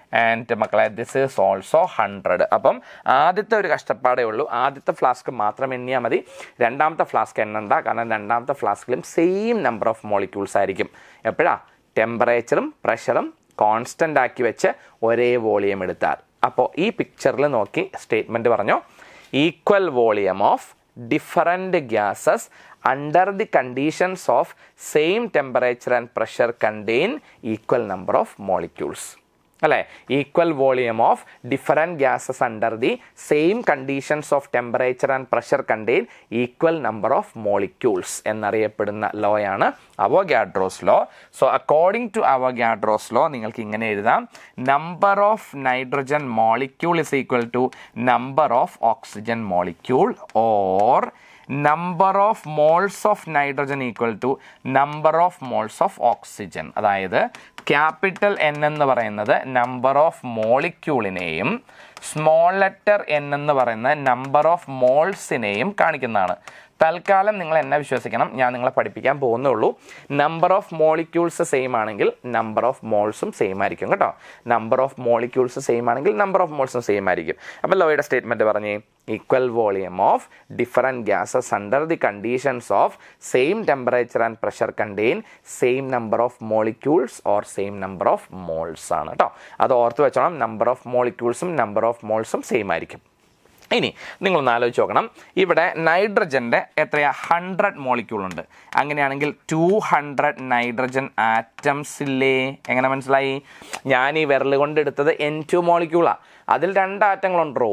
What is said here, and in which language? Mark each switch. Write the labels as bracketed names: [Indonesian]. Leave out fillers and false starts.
[Malayalam] And മക്കളെ [English] this is also [Malayalam] 100. അപ്പം ആദ്യത്തെ ഒരു കഷ്ടപ്പാടേ ഉള്ളൂ, ആദ്യത്തെ ഫ്ലാസ്ക് മാത്രം എണ്ണിയാൽ മതി. രണ്ടാമത്തെ ഫ്ലാസ്ക് എണ്ണണ്ട, കാരണം രണ്ടാമത്തെ ഫ്ലാസ്കിലും സെയിം നമ്പർ ഓഫ് മോളിക്യൂൾസ് ആയിരിക്കും. എപ്പോഴാ? ടെമ്പറേച്ചറും പ്രഷറും കോൺസ്റ്റൻ്റ് ആക്കി വെച്ച് ഒരേ വോളിയം എടുത്താൽ. അപ്പോൾ ഈ പിക്ചറിൽ നോക്കി സ്റ്റേറ്റ്മെൻറ്റ് പറഞ്ഞു, [English] Equal volume of different gases under the conditions of same temperature and pressure contain equal number of molecules. [Malayalam] അല്ലേ? [English] equal volume of different gases under the same conditions of temperature and pressure contain equal number of molecules [Malayalam] എന്നറിയപ്പെടുന്ന ലോയാണ് [English] Avogadro's law. So according to Avogadro's law [Malayalam] നിങ്ങൾക്ക് ഇങ്ങനെ എഴുതാം, [English] Number of nitrogen molecule is equal to number of oxygen molecule, or number of moles of nitrogen equal to number of moles of oxygen. [Malayalam] അതായത് capital N എന്ന് പറയുന്നത് number of മോളിക്യൂളിനെയും small letter N എന്ന് പറയുന്ന number of മോൾസിനെയും കാണിക്കുന്നതാണ്. തൽക്കാലം നിങ്ങൾ എന്നെ വിശ്വസിക്കണം, ഞാൻ നിങ്ങളെ പഠിപ്പിക്കാൻ പോകുന്നേ ഉള്ളൂ. നമ്പർ ഓഫ് മോളിക്യൂൾസ് സെയിം ആണെങ്കിൽ നമ്പർ ഓഫ് മോൾസും സെയിം ആയിരിക്കും കേട്ടോ. നമ്പർ ഓഫ് മോളിക്യൂൾസ് സെയിം ആണെങ്കിൽ നമ്പർ ഓഫ് മോൾസും സെയിം ആയിരിക്കും. അപ്പോൾ ലോയുടെ സ്റ്റേറ്റ്മെൻറ്റ് പറഞ്ഞേ, [English] equal volume of different gases under the conditions of same temperature and pressure contain same number of molecules or same number of moles [Malayalam] ആണ് കേട്ടോ. അത് ഓർത്ത് വെച്ചോണം, number of മോളിക്യൂൾസും number of മോൾസും same ആയിരിക്കും. ഇനി നിങ്ങളൊന്ന് ആലോചിച്ച് നോക്കണം, ഇവിടെ നൈട്രജൻ്റെ എത്രയാ? 100 മോളിക്യൂൾ ഉണ്ട്. അങ്ങനെയാണെങ്കിൽ 200 നൈട്രജൻ ആറ്റംസ് ഇല്ലേ? എങ്ങനെ മനസ്സിലായി? ഞാൻ ഈ വിരൽ കൊണ്ട് എടുത്തത് N2 മോളിക്യൂളാണ്. അതിൽ 2 ആറ്റങ്ങളുണ്ടോ?